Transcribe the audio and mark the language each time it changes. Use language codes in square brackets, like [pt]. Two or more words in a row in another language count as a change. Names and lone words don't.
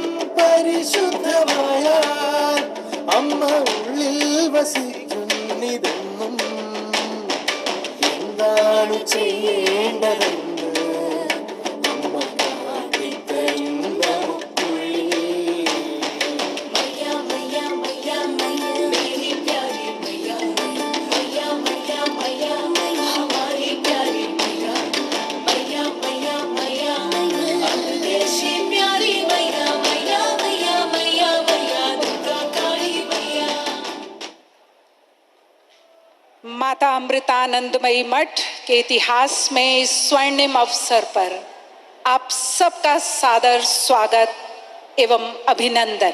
[ml] പരിശുദ്ധമായാൽ അമ്മ ഉള്ളിൽ വസിക്കുന്നിതെന്നും എന്താണ് ചെയ്യേണ്ടതെന്ന് അമ്മ കാട്ടിത്തരുന്ന മുക്കുള്ളിൽ. [hi] मैया मैया मैया मैया मेरी प्यारी मैया मैया मैया मैया मैया हमारी प्यारी मैया मैया मैया मैया देशी प्यारी मैया मैया मैया मैया मैया दुर्गा काली मैया. माता अमृतानंदमयी मठ के इतिहास में इस स्वर्णिम अवसर पर आप सबका सादर स्वागत एवं अभिनंदन.